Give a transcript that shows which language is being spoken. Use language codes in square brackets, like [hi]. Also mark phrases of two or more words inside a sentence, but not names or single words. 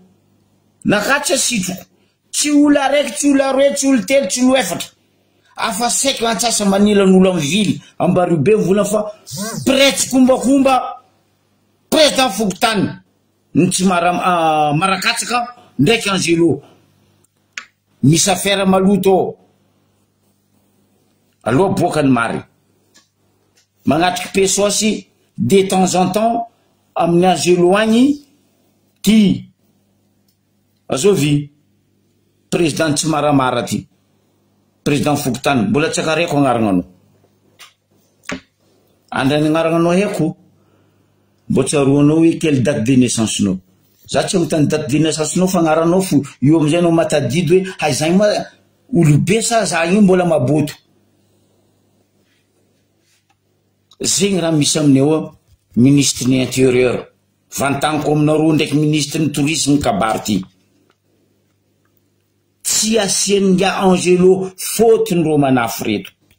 [mg] nakatsa sitroko tsy olo araiky tsy olo aroe tsy olo telo tsy olo efatra afa seky antsasa manila n'olo amin'ny vily Ambaribe volana fa prêtre kombakomba président Fokotany ny tsy marakatsaka ndraiky Angelo misy affaire maloto ao aloha boakany mary magnatriky pesosy [fr] de temps en temps [mg] amin'ny Angelo agny ty azovy président tsy maramara ty président Fokotany mbola tsy akareko agnarananao andrany agnarananao heko mbo tsaroanao hoe [fr] quelle date de naissance [mg] nao za tsy mitany [fr] date de naissance [mg] nao fa agnaranao fo io amizay nao matadidy hoe hay zagny ma olobe sa za io mbola maboto zegny raha misy aminay ao ministre ny intérieur vantaniko aminareo ndraiky ministre ny tourisme kabary ty tsy asian'nga Angelo fotony ro manafo reto